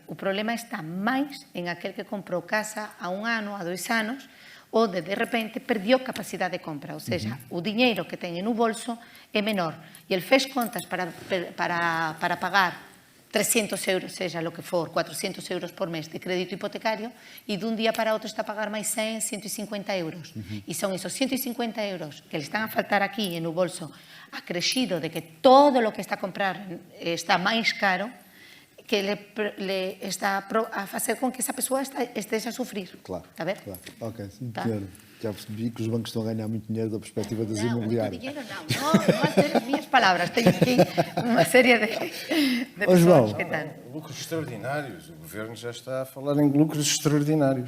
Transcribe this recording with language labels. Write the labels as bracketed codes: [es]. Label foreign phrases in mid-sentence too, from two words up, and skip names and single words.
[gl] O problema está máis en aquel que comprou casa a 1 ano, a 2 anos, onde de repente perdió capacidade de compra, ou seja, o diñeiro que ten no bolso é menor, e el fez contas para pagar 300 euros, seja lo que for, 400 euros por mes de crédito hipotecario e de un día para outro está a pagar máis 100, 150 euros. E son esos 150 euros que le están a faltar aquí en o bolso, acrescido de que todo lo que está a comprar está máis caro, que le está a facer con que essa pessoa esteja a sufrir. [pt] Claro. Está a ver? Claro. Ok, sim, Tá. senhor. Já percebi que os bancos estão a ganhar muito dinheiro da perspectiva das Não, imobiliárias. dinheiro não vai ter as minhas palavras. Tenho aqui uma série de pessoas João. que estão. Lucros extraordinários. O Governo já está a falar em lucros extraordinários.